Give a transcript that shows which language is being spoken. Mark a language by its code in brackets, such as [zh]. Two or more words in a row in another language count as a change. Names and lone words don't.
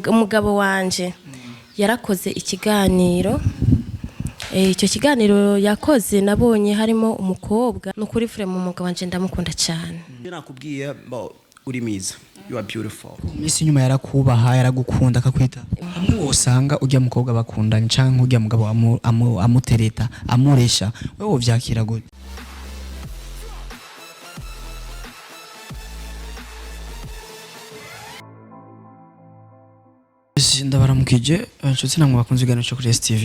[rn] umugabo wanje yarakoze ikiganiro. Icyo kiganiro yakoze nabonye harimo umukobwa n'ukuri frame umugabo wanje ndamukunda cyane. Nakubwiye uri mwiza, [en] you are beautiful. [rn] Misi nyuma yarakubaha yaragukunda akakwita. Amwe wosanga ujya mukobwa bakundanye canke ujya mugabo amutereta amuresha wewe uvyakira gute? Ndabaramukije inshuti namwe bakunze igano cyo kuri STV.